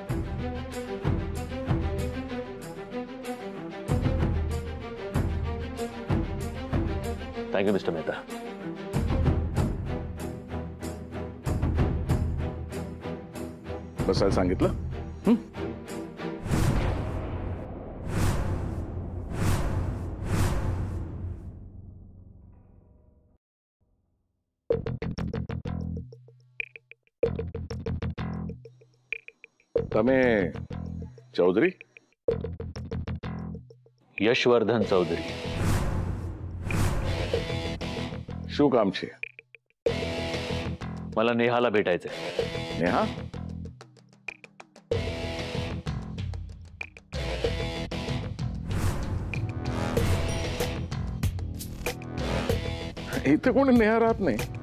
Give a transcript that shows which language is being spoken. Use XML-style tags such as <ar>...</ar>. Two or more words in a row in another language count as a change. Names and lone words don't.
<en>thank you mister Mehta.</en> <mr>बसायला सांगितलं.</mr> <gu>તમે ચૌધરી?</gu> <mr>यशवर्धन चौधरी.</mr> <gu>શું કામ છે?</gu> <mr>मला नेहाला भेटायचंय. नेहा? इथे कोणी नेहा राहत नाही.</mr>